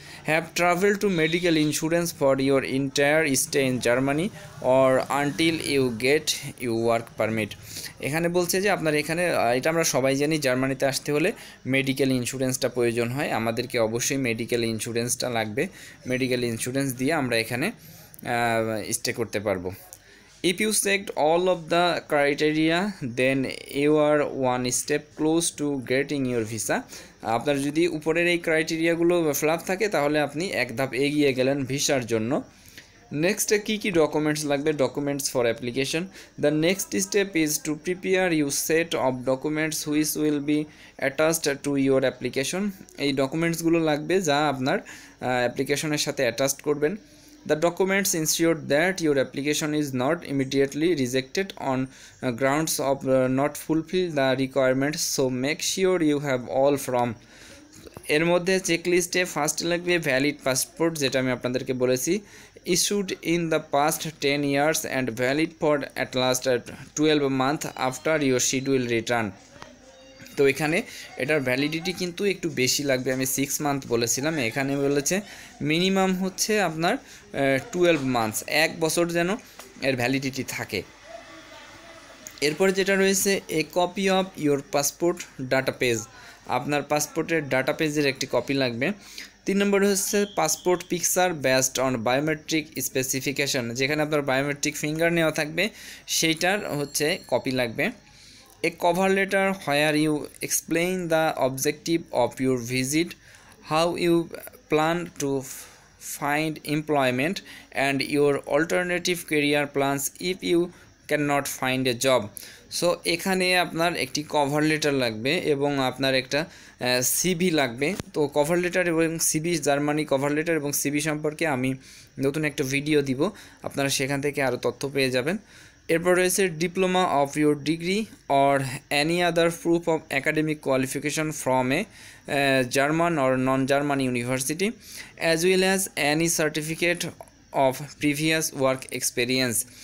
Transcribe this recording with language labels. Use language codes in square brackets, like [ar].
[en] Have travel to medical insurance for your entire stay in Germany or until you get you work permit. [bn] এখানে বলছে যে আপনার এখানে, এটা আমরা সবাই জানি, জার্মানিতে আসতে হলে মেডিকেল ইন্স্যুরেন্সটা প্রয়োজন হয়, আমাদেরকে অবশ্যই মেডিকেল ইন্স্যুরেন্সটা লাগবে। মেডিকেল ইন্স্যুরেন্স দিয়ে আমরা এখানে স্টে করতে পারবো। [en] If you checked all of the criteria then you are one step close to getting your visa. [bn] আপনার যদি উপরের এই ক্রাইটেরিয়াগুলো ফিল আপ থাকে তাহলে আপনি এক ধাপ এগিয়ে গেলেন ভিসার জন্য। নেক্সটে কী কী ডকুমেন্টস লাগবে, [en] Documents for application. The next step is to prepare you set of documents which will be attached to your application. [bn] এই ডকুমেন্টসগুলো লাগবে যা আপনার অ্যাপ্লিকেশনের সাথে অ্যাটাচড করবেন। [en] The documents ensure that your application is not immediately rejected on grounds of not fulfill the requirements, so make sure you have all from. [bn] এর মধ্যে চেকলিস্টে ফার্স্ট লাগবে ভ্যালিড পাসপোর্ট, যেটা আমি আপনাদেরকে বলেছি, [en] Issued in the past 10 years and valid for at last 12 months after your schedule return. [bn] তো এখানে এটার ভ্যালিডিটি কিন্তু একটু বেশি লাগবে, আমি 6 মান্থ বলেছিলাম, এখানে বলেছে মিনিমাম হচ্ছে আপনার 12 months, 1 বছর যেন এর ভ্যালিডিটি থাকে। এরপরে যেটা রয়েছে [en] a copy of your passport data page, [bn] আপনার পাসপোর্টের ডাটা পেজের একটি কপি লাগবে। 3 নম্বরে হচ্ছে [en] passport picture based on biometric specification, [bn] যেখানে আপনার বায়োমেট্রিক ফিঙ্গার নেওয়া থাকবে সেইটার হচ্ছে কপি লাগবে। [en] A cover letter where you explain the objective of your visit, how you plan to find employment and your alternative career plans if you cannot find a job. [bn] So এখানে আপনার একটি cover letter লাগবে এবং আপনার একটা CV লাগবে। তো cover letter এবং সিভি, জার্মানি কভার লেটার এবং সিভি সম্পর্কে আমি নতুন একটা ভিডিও দিব, আপনারা সেখান থেকে আরও তথ্য পেয়ে যাবেন। এরপর রয়েছে [en] Diploma of your degree or any other proof of academic qualification from a German or non German university as well as any certificate of previous work experience.